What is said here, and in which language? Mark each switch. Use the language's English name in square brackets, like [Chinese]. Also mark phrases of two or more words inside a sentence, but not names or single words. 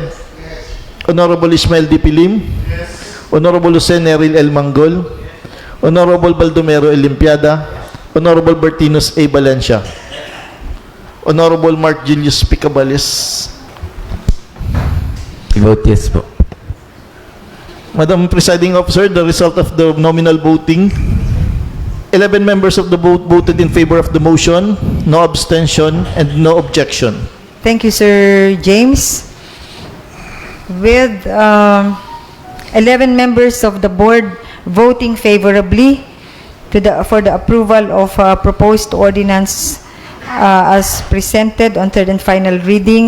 [English] Honorable Ismael D. Pilim. Honorable Jose Neril L. Manggol. Honorable Baldomero L. Limpiada. Honorable Bertinos A. Valencia. Honorable Mark Julius P. Caballes. I vote yes po. Madam Presiding Officer, the result of the nominal voting, 11 members of the vote voted in favor of the motion, no abstention, and no objection. Thank you, Sir James. With 11 members of the board voting favorably for the approval of proposed ordinance as presented on third and final reading,